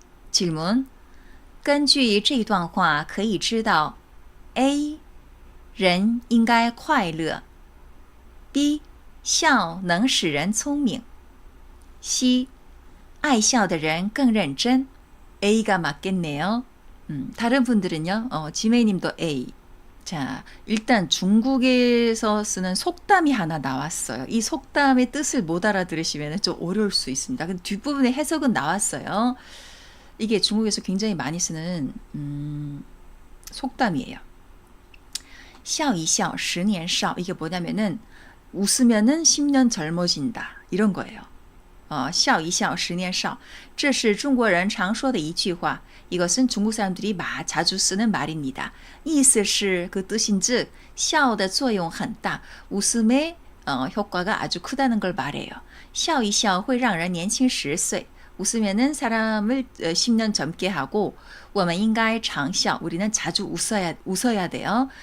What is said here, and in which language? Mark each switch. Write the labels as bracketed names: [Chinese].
[Chinese] 질문， 根据这段话可以知道 A. 人应该快乐 B. 笑能使人聪明 C. 爱笑的人更认真 [Korean] A가 맞겠네요. 다른 분들은요? 지메이님도 A. 자, 일단 중국에서 쓰는 속담이 하나 나왔어요. 이 속담의 뜻을 못 알아들으시면 좀 어려울 수 있습니다. 근데 뒷부분에 해석은 나왔어요. 이게 중국에서 굉장히 많이 쓰는 속담이에요. [Chinese] 笑一笑十年少 [Korean] 이게 뭐냐면은 웃으면은 10년 젊어진다 이런 거예요. [Chinese] 笑一笑十年少这是中国人常说的一句话 [Korean] 이것은 중국 사람들이 자주 쓰는 말입니다. [Chinese] 意思是 [Korean] 그 뜻인즉 [Chinese] 笑的作用很大 [Korean] 웃음의 효과가 아주 크다는 걸 말해요. [Chinese] 笑一笑会让人年轻10岁 [Korean] 웃으면은 사람을 10년 젊게 하고 [Chinese] 我们应该常笑 [Korean] 우리는 자주 웃어야 돼요.